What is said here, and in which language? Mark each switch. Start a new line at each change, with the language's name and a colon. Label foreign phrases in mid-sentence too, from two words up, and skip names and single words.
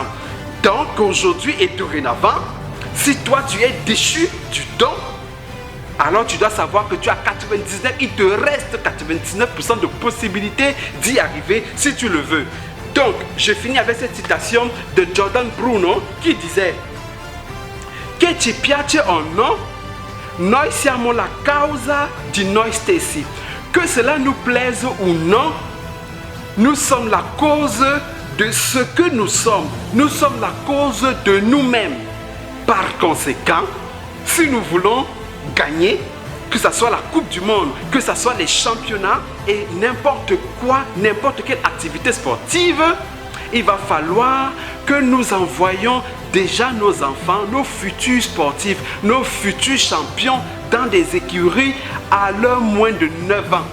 French: Donc aujourd'hui et dorénavant, si toi tu es déchu du don, alors tu dois savoir que tu as 99, il te reste 99% de possibilités d'y arriver si tu le veux. Donc, je finis avec cette citation de Jordan Bruno qui disait
Italian: che ci piace o no, noi siamo la causa di noi stessi.
French: Que cela nous plaise ou non, nous sommes la cause de ce que nous sommes. Nous sommes la cause de nous-mêmes. Par conséquent, si nous voulons gagner, que ce soit la Coupe du Monde, que ce soit les championnats et n'importe quoi, n'importe quelle activité sportive, il va falloir que nous envoyions déjà nos enfants, nos futurs sportifs, nos futurs champions dans des écuries à leur moins de 9 ans.